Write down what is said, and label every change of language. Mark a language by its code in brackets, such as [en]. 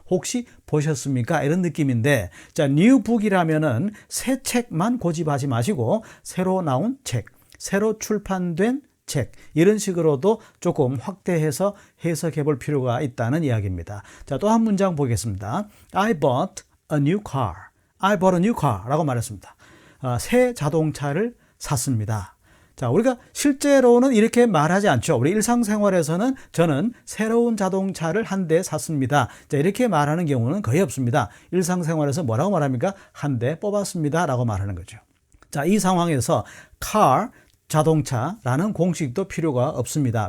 [ko] 혹시 보셨습니까? 이런 느낌인데, 자, new book이라면은 새 책만 고집하지 마시고 새로 나온 책, 새로 출판된 책, 이런 식으로도 조금 확대해서 해석해 볼 필요가 있다는 이야기입니다. 자, 또 한 문장 보겠습니다. [en] I bought a new car. I bought a new car [ko] 라고 말했습니다. 새 자동차를 샀습니다. 자, 우리가 실제로는 이렇게 말하지 않죠. 우리 일상생활에서는 저는 새로운 자동차를 한 대 샀습니다. 자, 이렇게 말하는 경우는 거의 없습니다. 일상생활에서 뭐라고 말합니까? 한 대 뽑았습니다 라고 말하는 거죠. 자, 이 상황에서 car, 자동차라는 공식도 필요가 없습니다.